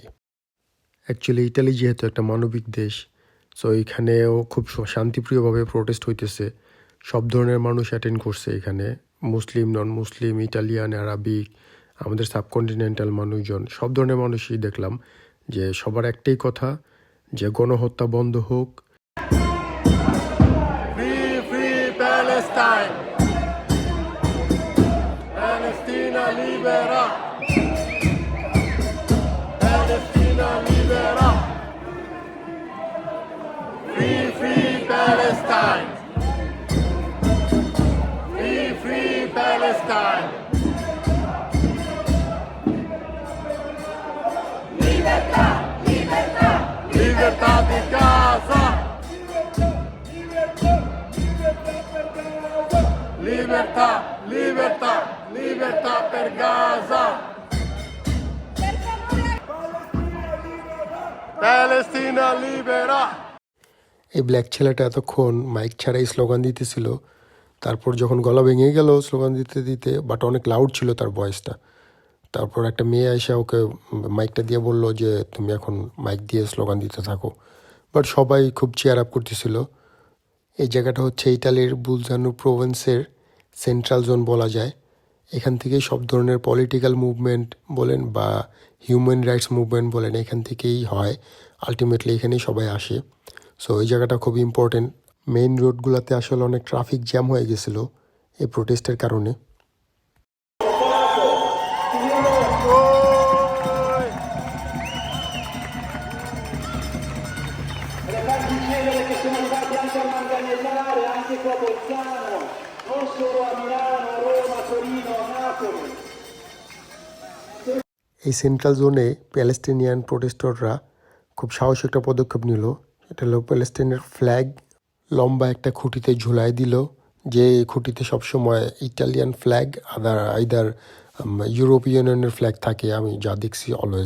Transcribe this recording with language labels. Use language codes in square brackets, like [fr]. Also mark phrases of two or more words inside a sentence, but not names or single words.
[bn] অ্যাকচুয়ালি ইটালি যেহেতু একটা মানবিক দেশ, সো এখানেও খুব শান্তিপ্রিয়ভাবে প্রোটেস্ট হইতেছে। সব ধরনের মানুষ অ্যাটেন্ড করছে এখানে, মুসলিম, [en] non Muslim, [bn] ইটালিয়ান, আরাবিক, আমাদের সাবকন্টিনেন্টাল মানুষজন, সব ধরনের মানুষই দেখলাম যে সবার একটাই কথা, যে গণহত্যা বন্ধ হোক। [en] Free, free Palestine! [it] Palestina libera! Palestina libera! [en] Free, free Palestine! Free, free Palestine! [it] Libertà! Libertà! Libertà di Gaza! Libertà, libertà, libertà per Gaza. Palestina libera. [bn] এই ব্ল্যাক ছেলেটা এতক্ষণ মাইক ছাড়াই স্লোগান দিতেছিল, তারপর যখন গলা ভেঙে গেল স্লোগান দিতে দিতে, বাট অনেক লাউড ছিল তার ভয়েসটা। তারপর একটা মেয়ে এসে ওকে মাইকটা দিয়ে বলল যে তুমি এখন মাইক দিয়ে স্লোগান দিতে থাকো। বাট সবাই খুব [en] cheer up [bn] করতেছিল। এই জায়গাটা হচ্ছে ইটালির বুলজানো প্রভিন্সের [en] central zone [bn] বলা যায়। এখান থেকেই সব ধরনের [en] political movement [bn] বলেন বা [en] human rights movement [bn] বলেন, এখান থেকেই হয়। আলটিমেটলি এখানেই সবাই আসে। সো এই জায়গাটা খুব ইম্পর্টেন্ট। [en] main roads [bn] আসলে অনেক [en] traffic jam [bn] হয়ে গেছিলো এই প্রোটেস্টের কারণে। [it] Le far dicere che sono arrivati anche a Manganiellare, anche qua a Bolzano, non solo a Milano, Roma, Torino, Napoli. [bn] এই [en] central zone Palestinian protesters [bn] খুব সাহসী একটা পদক্ষেপ নিল। এটা হলো প্যালেস্টাইনের ফ্ল্যাগ লম্বা একটা খুঁটিতে ঝুলাই দিল, যে খুঁটিতে সবসময় [en] Italian flag either European Union flag [bn] থাকে, আমি যা দেখছি অলওয়েজ।